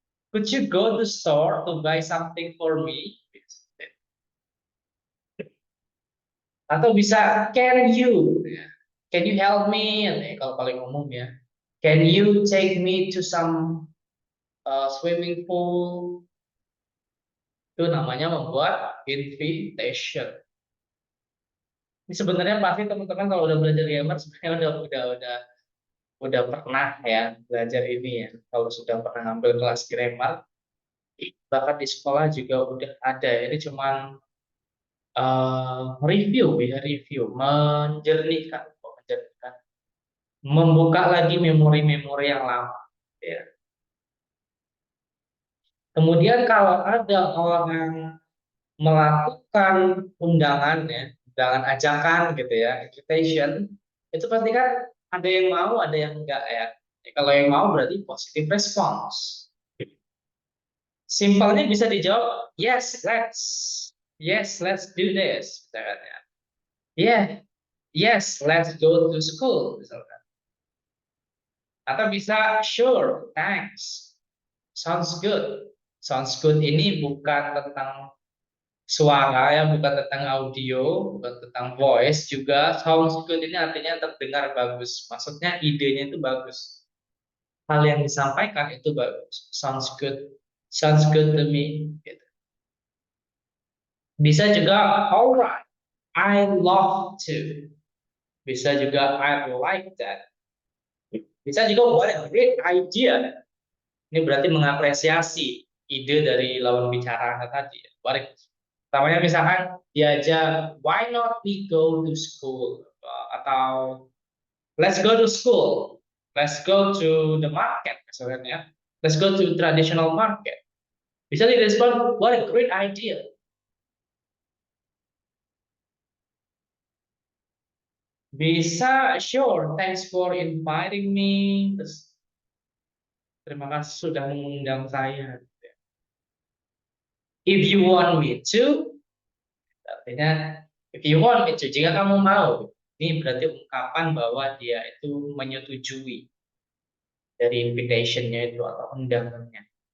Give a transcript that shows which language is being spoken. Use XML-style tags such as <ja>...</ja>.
<en>Could you go to store to buy something for me?</en> <id>Atau bisa</id> <en>can you? Can you help me?</en> <id>Kalau paling umum ya.</id> <en>Can you take me to some swimming pool?</en> <id>Itu namanya membuat invitation. Ini sebenarnya pasti teman-teman kalau udah belajar grammar sebenarnya udah pernah ya belajar ini ya. Kalau sudah pernah ngambil kelas grammar, bahkan di sekolah juga udah ada. Ini cuman review ya, review, menjernihkan, membuka lagi memori-memori yang lama. Ya. Kemudian kalau ada orang melakukan undangan ya, undangan ajakan gitu ya, invitation, itu pasti kan ada yang mau, ada yang enggak ya. Kalau yang mau berarti positive response. Simpelnya bisa dijawab</id> <en>yes, let's do this.</en> <id>Misalkan ya.</id> <en>Yeah, yes, let's go to school.</en> <id>Misalkan. Atau bisa</id> <en>sure, thanks, sounds good.</en> <id>Sounds good ini bukan tentang suara ya, bukan tentang audio, bukan tentang voice juga. Sounds good ini artinya terdengar bagus. Maksudnya idenya itu bagus. Hal yang disampaikan itu bagus.</id> <en>Sounds good. Sounds good to me.</en> <id>Gitu. Bisa juga</id> <en>alright, I love to.</en> <id>Bisa juga</id> <en>I like that. Bisa juga what a great idea.</en> <id>Ini berarti mengapresiasi ide dari lawan bicara tadi. Pertamanya misalkan diajak,</id> <en>why not we go to school? Atau let's go to school. Let's go to the market.</en> <id>Misalkan ya.</id> <en>Let's go to traditional market.</en> <id>Bisa direspon,</id> <en>what a great idea. Bisa, sure, thanks for inviting me.</en> <id>Terus, terima kasih sudah mengundang saya.</id> <en>If you want me to,</en> <id>artinya</id> <en>if you want me to,</en> <id>jika kamu mau. Ini berarti ungkapan bahwa dia itu menyetujui dari invitation-nya itu atau undangannya.</id>